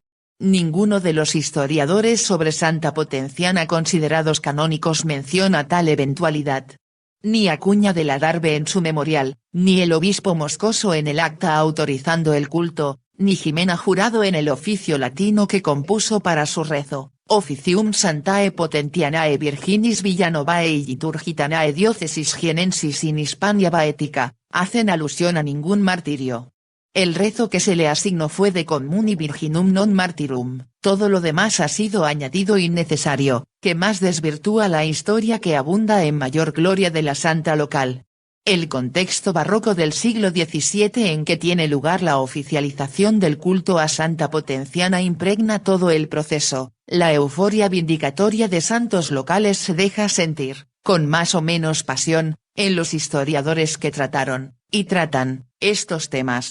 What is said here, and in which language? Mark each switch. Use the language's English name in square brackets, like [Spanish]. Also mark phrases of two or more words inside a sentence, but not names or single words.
[Spanish] Ninguno de los historiadores sobre Santa Potenciana considerados canónicos menciona tal eventualidad. Ni Acuña de la Darbe en su memorial, ni el obispo moscoso en el acta autorizando el culto, ni Jimena Jurado en el oficio latino que compuso para su rezo, [Latin] Officium Santae Potentianae Virginis Villanovae y Liturgitanae Diocesis Jienensis in Hispania Baetica, [Spanish] hacen alusión a ningún martirio. El rezo que se le asignó fue [Latin] de Communi Virginum non Martyrum, [Spanish] todo lo demás ha sido añadido innecesario, que más desvirtúa la historia que abunda en mayor gloria de la santa local. El contexto barroco del siglo XVII en que tiene lugar la oficialización del culto a Santa Potenciana impregna todo el proceso, la euforia vindicatoria de santos locales se deja sentir, con más o menos pasión, en los historiadores que trataron, y tratan, estos temas.